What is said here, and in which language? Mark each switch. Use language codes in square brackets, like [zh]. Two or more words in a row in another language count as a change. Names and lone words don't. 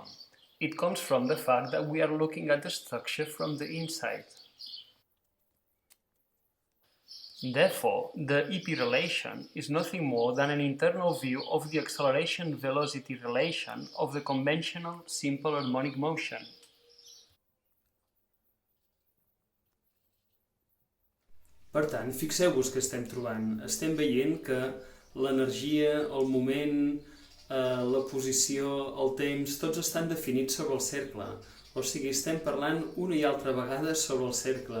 [en] It comes from the fact that we are looking at the structure from the inside. Therefore, the EP relation is nothing more than an internal view of the acceleration-velocity relation of the conventional simple harmonic motion. [ca] Per tant, fixeu-vos que estem trobant. Estem veient que l'energia, el moment, la posició, el temps, tots estan definits sobre el cercle. O sigui, estem parlant una i altra vegada sobre el cercle.